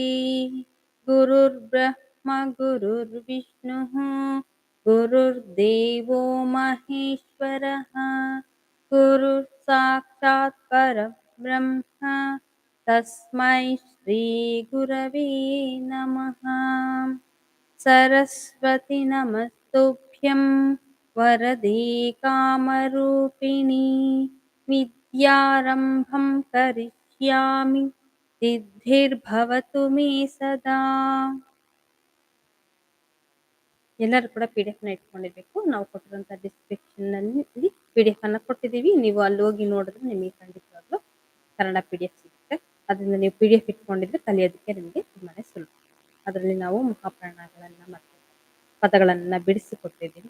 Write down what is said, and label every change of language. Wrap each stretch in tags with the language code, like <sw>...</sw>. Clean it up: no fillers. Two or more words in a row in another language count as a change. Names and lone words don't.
<sa>गुरुर्ब्रह्मा गुरुर्विष्णुः गुरुर्देवो महेश्वरः गुरुः साक्षात् परब्रह्म तस्मै श्रीगुरवे नमः। सरस्वती नमस्तुभ्यं वरदे कामरूपिणी विद्यारम्भं करिष्यामि ಸಿದ್ಧಿರ್ಭವತು ಮೇ ಸದಾ.</sa> <kn>ಎಲ್ಲರೂ ಕೂಡ ಪಿ ಡಿ ಎಫ್ನ ಇಟ್ಕೊಂಡಿರ್ಬೇಕು. ನಾವು ಕೊಟ್ಟಿರುವಂಥ ಡಿಸ್ಕ್ರಿಪ್ಷನ್ನಲ್ಲಿ ಪಿ ಡಿ ಎಫ್ ಅನ್ನು ಕೊಟ್ಟಿದ್ದೀವಿ. ನೀವು ಅಲ್ಲಿ ಹೋಗಿ ನೋಡಿದ್ರೆ ನಿಮಗೆ ಖಂಡಿತವಾಗ್ಲೂ ಕನ್ನಡ ಪಿ ಡಿ ಎಫ್ ಸಿಗುತ್ತೆ. ಅದರಿಂದ ನೀವು ಪಿ ಡಿ ಎಫ್ ಇಟ್ಕೊಂಡಿದ್ರೆ ಕಲಿಯೋದಕ್ಕೆ ನಿಮಗೆ ತುಂಬಾ ಸುಲಭ. ಅದರಲ್ಲಿ ನಾವು ಮಹಾಪ್ರಾಣಗಳನ್ನು ಮತ್ತು ಪದಗಳನ್ನು ಬಿಡಿಸಿಕೊಟ್ಟಿದ್ದೀವಿ.</kn>